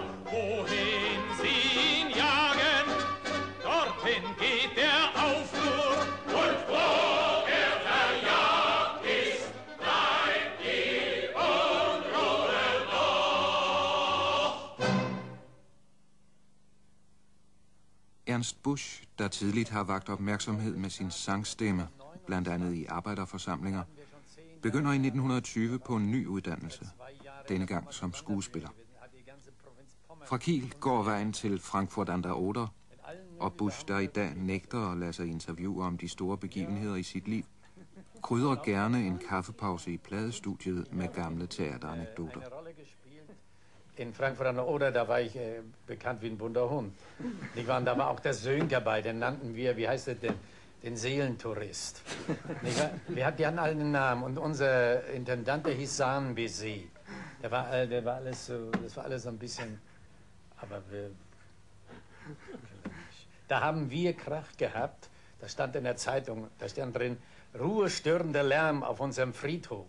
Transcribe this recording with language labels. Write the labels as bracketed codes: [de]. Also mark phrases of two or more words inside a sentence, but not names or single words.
[de] Wohin sie ihn jagen, dorthin geht der Aufruhr. Und wo er verjagt ist, bleibt die Unruhe doch. [da] Ernst Busch, der tidligt har vakt opmærksomhed med sin sangstemme, blandt andet i arbejderforsamlinger, begynder i 1920 på en ny uddannelse, denne gang som skuespiller. Fra Kiel går vejen til Frankfurt an der Oder, og Busch, der i dag nægter at lade sig interviewe om de store begivenheder i sit liv, krydrer gerne en kaffepause i pladestudiet med gamle teateranekdoter. [de] In Frankfurt an der Oder, da war ich bekannt wie ein bunter Hund. Da war auch der Sönker bei, den nannten wir, wie heißt es denn, den Seelentourist. Die hatten alle einen Namen und unser Intendant, der hieß Sahnbese. Der war alles so, das war alles so ein bisschen, aber da haben wir Krach gehabt, da stand in der Zeitung, da stand drin, ruhestörender Lärm auf unserem Friedhof.